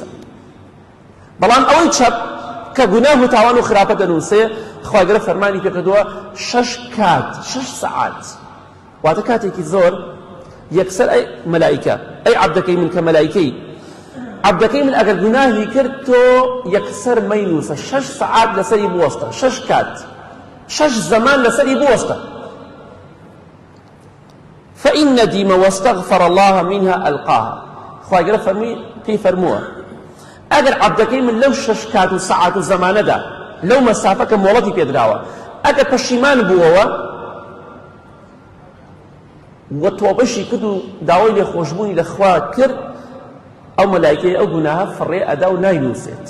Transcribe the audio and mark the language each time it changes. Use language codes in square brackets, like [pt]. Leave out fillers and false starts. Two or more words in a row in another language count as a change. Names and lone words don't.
[ckb] بەڵام ئەوەی چەپ کە گوناه و تاوان و خراپە دەنووسێ خوای گەورە فەرمانی پێکردووە 6 کات 6 سەعات، واتە کاتێکی زۆر یەکسەر ئەی مەلایکە ئەی عەبدەکەی من کە مەلایکەی عەبدەکەی من ئەگەر گوناهی کرد تۆ یەکسەر مەینووسە 6 سەعات لەسەری بوەستە، 6 کات 6 زەمان لەسەری بوەستە. [ar] فإن ندم واستغفر الله منها ألقاها. [ckb] خوای گەورە پێی فەرمووە ئەگەر عەبدەکەی من لەو 6 کات و سەعات و زەمانەدا لەو مەسافە کە مۆڵەتی پێدراوە ئەگەر پەشیمان بووەوە وە تۆبەشی کرد و داوای لێخۆشبوونی لە خوا کرد، ئەو مەلایکەی ئەو گوناهە فڕێ ئەدا و ناینووسێت.